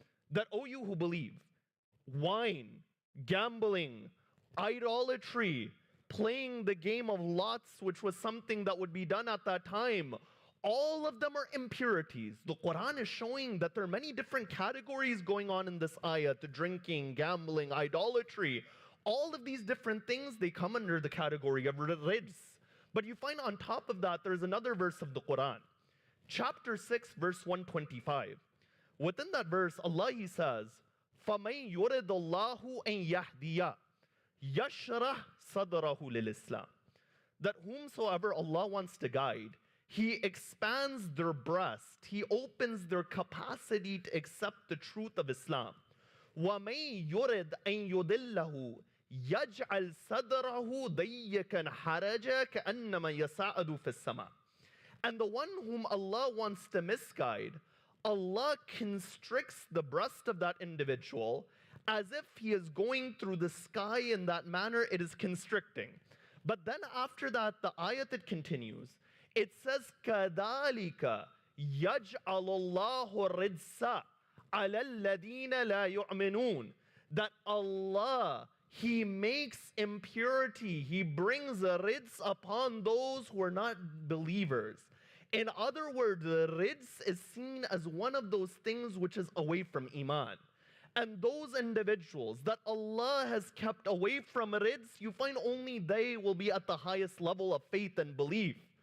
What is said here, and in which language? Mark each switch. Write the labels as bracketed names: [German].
[English] That O you who believe, wine, gambling, idolatry, playing the game of lots, which was something that would be done at that time, all of them are impurities. The Quran is showing that there are many different categories going on in this ayah: drinking, gambling, idolatry. All of these different things, they come under the category of rijs. But you find on top of that, there's another verse of the Quran. Chapter 6, verse 125. Within that verse, Allah, He says, [Arabic] فَمَنْ يُرِدُ اللَّهُ أَنْ يَهْدِيَ يَشْرَحْ صَدْرَهُ لِلْإِسْلَامِ. [English] That whomsoever Allah wants to guide, He expands their breast. He opens their capacity to accept the truth of Islam. [Arabic] وَمَنْ يُرِدْ أَنْ يُضِلَّهُ يَجْعَلْ صَدْرَهُ ضَيِّقًا حَرَجًا كَأَنَّمَا يَصَعَّدُ فِي السَّمَاءِ. [English] And the one whom Allah wants to misguide, Allah constricts the breast of that individual as if he is going through the sky in that manner. It is constricting. But then after that, the ayat, it continues. It says, [Arabic] كَذَلِكَ يَجْعَلُ اللَّهُ الرِّجْسَ عَلَى الَّذِينَ لَا يُؤْمِنُونَ. [English] That Allah, He makes impurity, He brings a rijs upon those who are not believers. In other words, the rijs is seen as one of those things which is away from iman. And those individuals that Allah has kept away from rijs, you find only they will be at the highest level of faith and belief.